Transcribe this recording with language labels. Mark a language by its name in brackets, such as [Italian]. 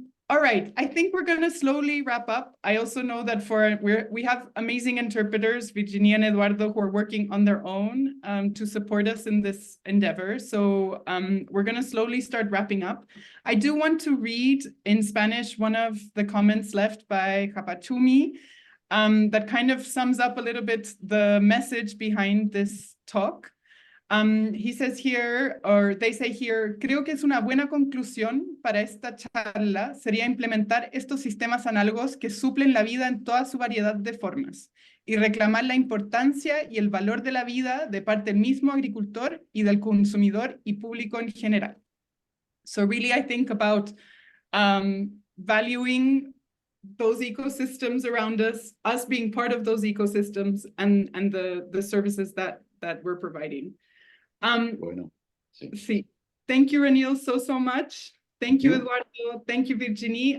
[English] All right, I think we're going to slowly wrap up. I also know that we have amazing interpreters, Virginia and Eduardo, who are working on their own to support us in this endeavor. So we're going to slowly start wrapping up. I do want to read in Spanish one of the comments left by Japachumi that kind of sums up a little bit the message behind this talk. He says here, or they say here, [Spanish] creo que es una buena conclusión para esta charla sería implementar estos sistemas análogos que suplen la vida en toda su variedad de formas y reclamar la importancia y el valor de la vida de parte del mismo agricultor y del consumidor y público en general. [English] So really I think about valuing those ecosystems around us being part of those ecosystems and the services that we're providing. [Spanish] Bueno, sí. [English] Sí. Thank you, Ranil, so much. Thank you, Eduardo. Thank you, Virginie.